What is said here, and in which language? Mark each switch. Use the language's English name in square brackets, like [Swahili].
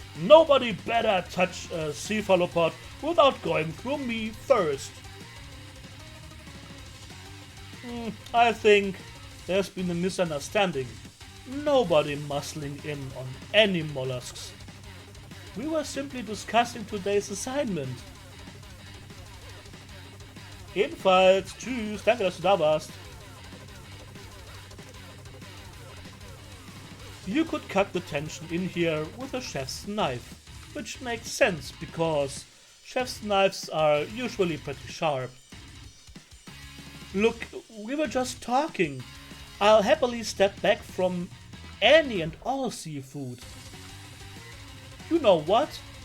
[English] Nobody better touch a cephalopod without going through me first. I think there's been a misunderstanding. Nobody muscling in on any mollusks. We were simply discussing today's assignment. [German] Ebenfalls, tschüss, danke, dass du da warst. [English] You could cut the tension in here with a chef's knife, which makes sense because chef's knives are usually pretty sharp. Look, we were just talking. I'll happily step back from any and all seafood. You know what?